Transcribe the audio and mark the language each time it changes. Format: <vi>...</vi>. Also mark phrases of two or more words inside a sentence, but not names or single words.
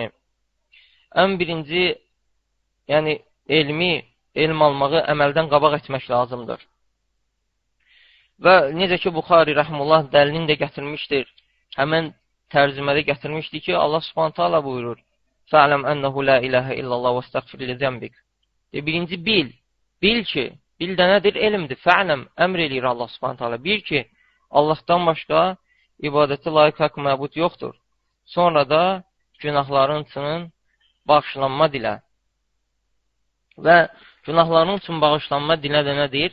<az>Ən birinci, yəni elm almağı əməldən qabaq etmək lazımdır. Və necə ki, Buxari rəhmullah dəlilini də gətirmişdir. Həmən tərcümədə gətirmişdir ki, Allah</az> <ar>سبحانه وتعالى</ar> <az>buyurur,</az> <ar>فَعْلَمْ أَنَّهُ لَا إِلَهَ إِلَّا اللّٰهُ وَاسْتَغْفِرْ لِذَنْبِكَ.</ar> <az>Birinci bil ki, bil də nədir? Elmdir. Fə'ləm, əmr eləyir Allah</az> <ar>سبحانه وتعالى.</ar> <az>Bir ki, Allahdan başqa ibadətə layiq haqq məbud yoxdur. Sonra da günahların üçün bağışlanma dilə. Və günahların üçün bağışlanma dilə də nədir?</az>